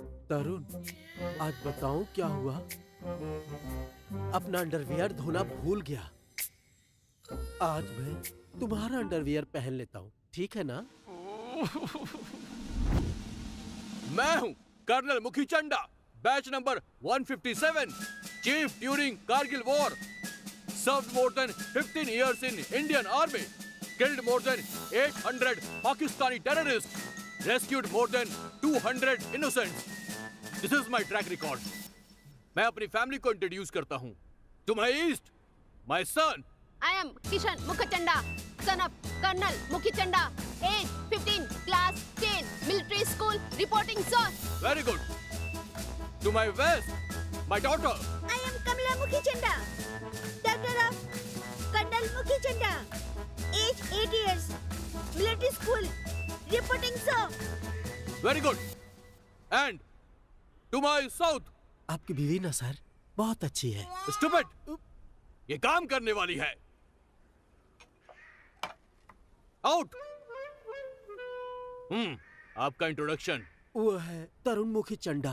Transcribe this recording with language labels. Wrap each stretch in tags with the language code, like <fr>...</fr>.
<hi>तरुण, आज बताऊं क्या हुआ? अपना अंडरवियर धोना भूल गया। आज मैं तुम्हारा अंडरवियर पहन लेता हूँ, ठीक है ना? मैं हूं कर्नल मुखी Chanda, batch number 157, chief during Kargil war,</hi> <en>served more than 15 years in Indian Army, killed more than 800 Pakistani terrorists, rescued more than 200 innocents. This is my track record.</en> <hi>मैं अपनी फैमिली को इंट्रोड्यूस करता हूँ.</hi> <en>To my east, my son. I am Kishan Mukhachanda, son of Colonel Mukhichanda, age 15, class 10, military school, reporting sir. Very good. To my west, my daughter. I am Kamala Mukhichanda, daughter of Colonel Mukhichanda, age 8 years, military school, reporting sir. Very good. And to my south.</en> <hi>आपकी बीवी ना sir बहुत अच्छी है।</hi> <en>Stupid.</en> <hi>ये काम करने वाली है।</hi> <en>Out.</en> <hi>आपका इंट्रोडक्शन। वो है तरुण मुखी चंडा।</hi>